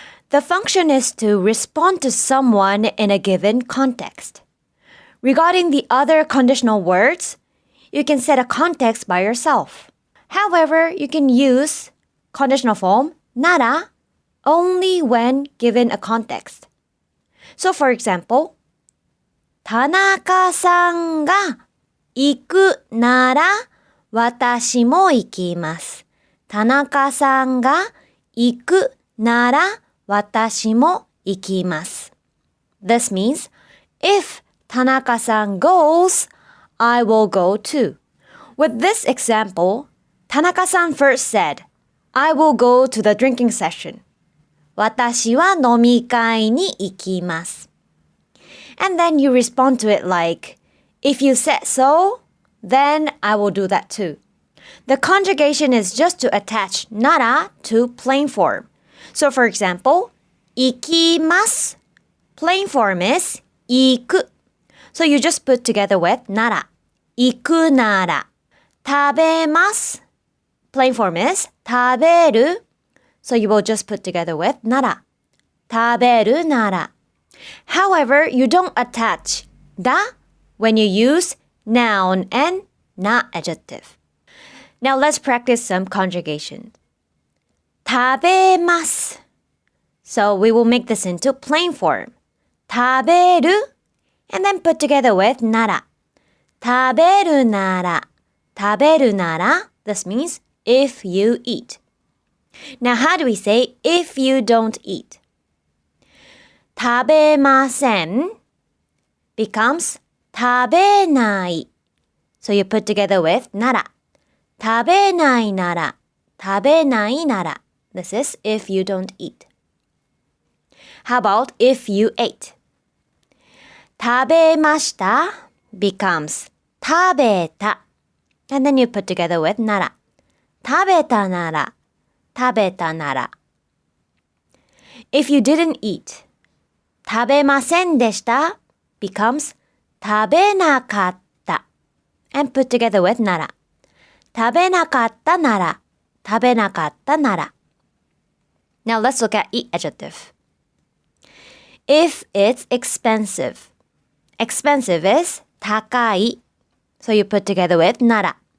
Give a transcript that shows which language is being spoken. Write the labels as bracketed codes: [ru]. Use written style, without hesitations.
[en] The function is to respond to someone in a given context. Regarding the other conditional words, you can set a context by yourself. However, you can use conditional form nara only when given a context. So for example, [ja] Tanaka-sanが行くなら私も行きます。 Tanaka-sanが行くなら私も行きます。 [en] This means, if Tanaka-san goes, I will go too. With this example, Tanaka-san first said, I will go to the drinking session. [ja] 私は飲み会に行きます。 [en] And then you respond to it like, if you said so, then I will do that too. The conjugation is just to attach nara to plain form. So for example, 行きます plain form is 行く. So you just put together with nara. [ja] 行くなら。 [en] 食べます plain form is 食べる. So you will just put together with nara. [ja] 食べるなら. [en] However, you don't attach da when you use noun and na-adjective. Now let's practice some conjugation. [ja] 食べます. [en] So we will make this into plain form. 食べる and then put together with nara. [ja] 食べるなら。食べるなら. [en] This means if you eat. Now how do we say if you don't eat? [ja] 食べません becomes 食べない. [en] So you put together with nara. [ja] 食べないなら。食べないなら. [en] This is if you don't eat. How about if you ate? [ja] 食べました becomes 食べた. [en] And then you put together with nara. [ja] 食べたなら。食べたなら. [en] If you didn't eat, 食べませんでした becomes 食べなかった. And put together with nara. [ja] 食べなかったなら。食べなかったなら. [en] Now let's look at eat adjective. If it's expensive. Expensive is 高い. So you put together with nara.